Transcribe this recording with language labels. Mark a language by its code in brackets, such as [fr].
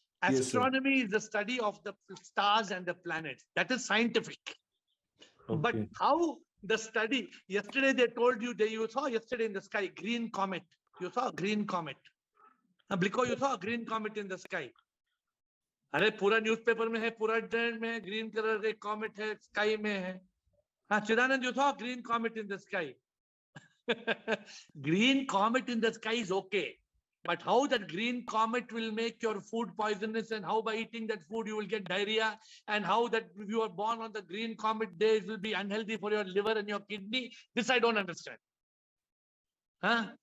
[en] Yes, sir. Astronomy is the study of the stars and the planets. That is scientific. But Okay. how the study, yesterday they told you, you saw yesterday in the sky, green comet. You saw a green comet. Bliko, you saw a green comet in the sky. [hi] अरे पूरा newspaper में है, पूरा internet में है, green colour का comet है, sky में है. [en] हाँ, Chidanand, you saw a green comet in the sky. Green comet in the sky is okay. But how that green comet will make your food poisonous, and how by eating that food you will get diarrhea, and how that if you are born on the green comet day it will be unhealthy for your liver and your kidney, this I don't understand. Huh?